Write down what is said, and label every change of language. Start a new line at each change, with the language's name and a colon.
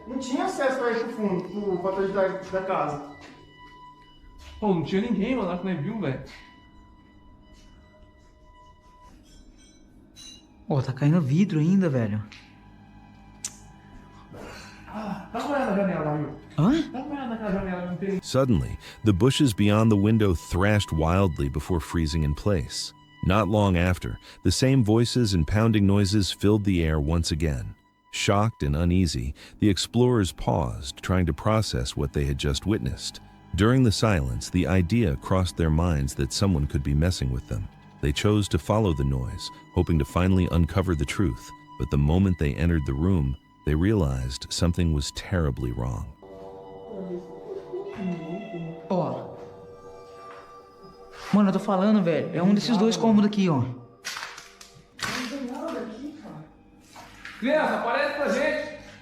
Portuguese: Não tinha acesso pra ir pro fundo, pro atrás da casa. Pô, não tinha ninguém, mano, lá que nós viu, velho. Ó, tá caindo vidro ainda, velho. Dá uma olhada na janela, viu? Hã? Dá uma olhada naquela janela, não tem.
English: Suddenly, the bushes beyond the window thrashed wildly before freezing in place. Not long after, the same voices and pounding noises filled the air once again. Shocked and uneasy, the explorers paused, trying to process what they had just witnessed. During the silence, the idea crossed their minds that someone could be messing with them. They chose to follow the noise, hoping to finally uncover the truth. But the moment they entered the room, they realized something was terribly wrong.
Portuguese: Ó. Mano, eu tô falando, velho. É um desses dois cômodos aqui, ó. Criança, aparece pra gente.